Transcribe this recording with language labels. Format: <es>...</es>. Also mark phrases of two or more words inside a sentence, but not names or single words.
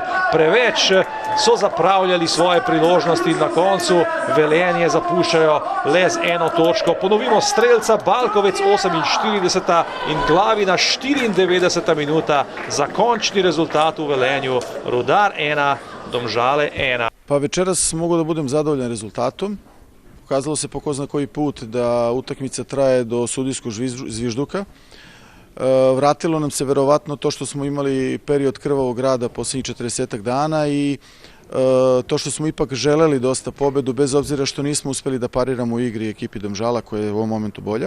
<sl>Preveč so zapravljali svoje priložnosti in na koncu Velenje zapuščajo le z 1 točko. Ponovimo strelca, Balkovec 48. in Glavina 94. minuta za končni rezultat v Velenju. Rudar 1, Domžale 1.</sl> <sr>Pa večeras mogu da budem zadovoljan rezultatom. Pokazalo se po ko zna koji put da utakmica traje do sudijskog zvižduka. Vratilo nam se verovatno to što smo imali period krvavog rada posljednjih 40 dana i to što smo ipak želeli dosta pobedu, bez obzira što nismo uspeli da pariramo u igri ekipi Domžala, koja je u ovom momentu bolja.</sr>